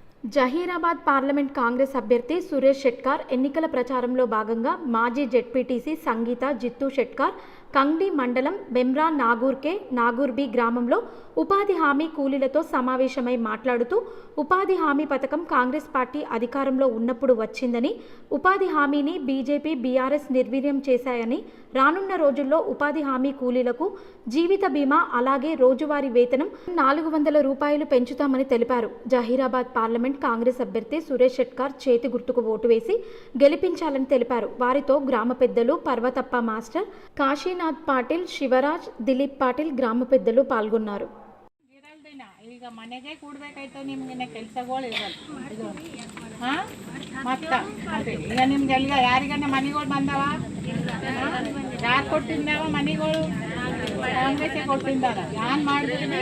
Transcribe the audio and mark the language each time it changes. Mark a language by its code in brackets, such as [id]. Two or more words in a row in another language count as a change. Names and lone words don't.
[te] జహీరాబాద్ పార్లమెంట్ కాంగ్రెస్ అభ్యర్థి సురేష్ షెట్కార్ ఎన్నికల ప్రచారంలో భాగంగా మాజీ జెడ్పీటీసీ సంగీత జిత్తు షెట్కార్ కంగ్డి మండలం బెమ్రా నాగూర్కే నాగూర్ బి గ్రామంలో ఉపాధి హామీ కూలీలతో సమావేశమై మాట్లాడుతూ ఉపాధి హామీ పథకం కాంగ్రెస్ పార్టీ అధికారంలో ఉన్నప్పుడు వచ్చిందని, ఉపాధి హామీని బీజేపీ బీఆర్ఎస్ నిర్వీర్యం చేశాయని, రానున్న రోజుల్లో ఉపాధి హామీ కూలీలకు జీవిత బీమా అలాగే రోజువారీ వేతనం 400 రూపాయలు పెంచుతామని తెలిపారు. జహీరాబాద్ పార్లమెంట్ కాంగ్రెస్ అభ్యర్థి సురేష్ షెట్కార్ చేతి గుర్తుకు ఓటు వేసి గెలిపించాలని తెలిపారు. వారితో గ్రామ పెద్దలు పర్వతప్ప మాస్టర్, కాశీనాథ్ పాటిల్, శివరాజ్, దిలీప్ పాటిల్ గ్రామ పెద్దలు పాల్గొన్నారు. [kn] ಈಗ ಮನೆಗೆ ಕೂಡ್ಬೇಕಾಯ್ತು ನಿಮ್ಗೆ ಕೆಲಸಗಳು ಇರಲ್ಲ ಮತ್ತ ಈಗ ನಿಮ್ಗೆಲ್ಲ ಯಾರಿಗನ್ನ ಮನೆಗಳು ಬಂದವ, ಯಾರು ಕೊಟ್ಟಿದ್ದಾವ ಮನೆಗಳು? ಕಾಂಗ್ರೆಸ್ ಕೊಟ್ಟಿದ್ದಾರ. ಯಾನ್ ಮಾಡಿದ್ರಿ?